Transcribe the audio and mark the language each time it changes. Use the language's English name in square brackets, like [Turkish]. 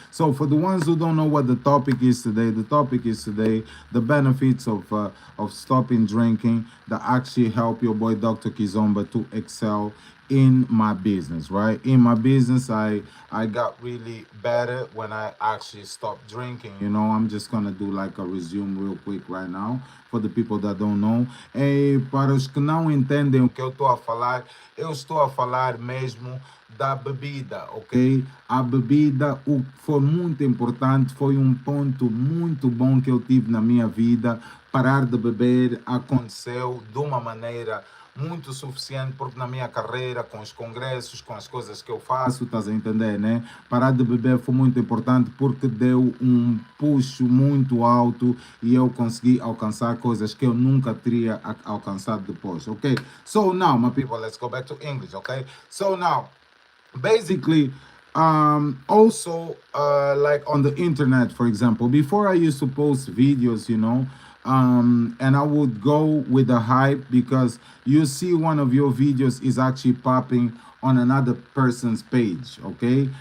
[English] So for the ones who don't know what the topic is today, the topic is today the benefits of stopping drinking that actually help your boy Dr. Kizomba to excel in my business, right? In my business, I got really better when I actually stopped drinking. You know, I'm just gonna do like a resume real quick right now for the people that don't know. [Portuguese] E para os que não entendem o que eu estou a falar mesmo da bebida, ok? A bebida, o que foi muito importante, foi um ponto muito bom que eu tive na minha vida. Parar de beber aconteceu de uma maneira muito suficiente, porque na minha carreira, com os congressos, com as coisas que eu faço, estás a entender, né? Parar de beber foi muito importante porque deu um puxo muito alto e eu consegui alcançar coisas que eu nunca teria alcançado depois, ok? [English] So now, my people, let's go back to English, okay? So now, basically, also like on the internet, for example, before I used to post videos, you know, and I would go with the hype, because you see one of your videos is actually popping on another person's page, okay?